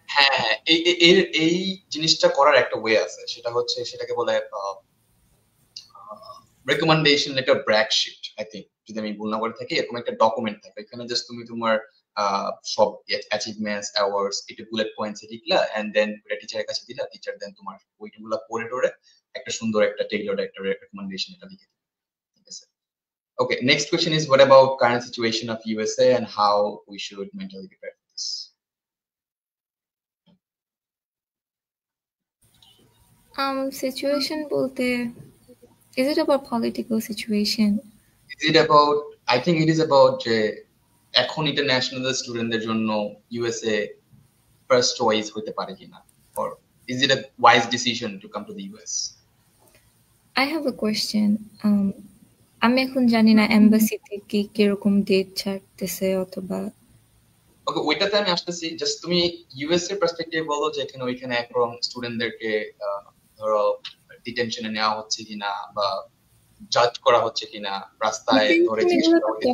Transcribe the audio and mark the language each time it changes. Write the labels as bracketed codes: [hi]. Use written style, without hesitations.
[bn] হ্যাঁ হ্যাঁ, এই জিনিসটা করার একটা ওয়ে আছে, সেটা হচ্ছে সেটাকে বলে recommendation letter BRAC sheet, [en] I think, [bn] যদি আমি ভুল না করে থাকি। এরকম একটা ডকুমেন্ট থাকে, এখানে জাস্ট তুমি তোমার সব অ্যাচিভমেন্টস, অ্যাওয়ার্ডস, এটা বুলেট পয়েন্টস লিখলা এন্ড দেন ওটা টিচারের কাছে দিলা, টিচার দেন তোমার ওইগুলো পড়ে টরে একটা সুন্দর একটা টেইলরড একটা রেকমেন্ডেশন এটা লিখে দিবে। ঠিক আছে। [en] Okay, next question is what about current situation of USA and how we should mentally prepare for this? Situation [bn] বলতে, [en] is it about political situation? Is it about, I think it is about [bn] যে এখন international স্টুডেন্টদের জন্য USA first choice হতে পারে কিনা, [en] or is it a wise decision to come to the US? I have a question. [bn] আমি এখন জানি না এমবাসিতে কি কিরকম ডেট ছাড়তেছে অথবা। ওকে, ওইটাতে আমি আসতেছি। জাস্ট তুমি ইউএসএ পার্সপেক্টিভ বলো যে এখানে ওইখানে এখন স্টুডেন্টদেরকে ধরো ডিটেনশনে নেওয়া হচ্ছে কিনা বা জাজ করা হচ্ছে কিনা, রাস্তায় ধরে জিজ্ঞেস করা হচ্ছে।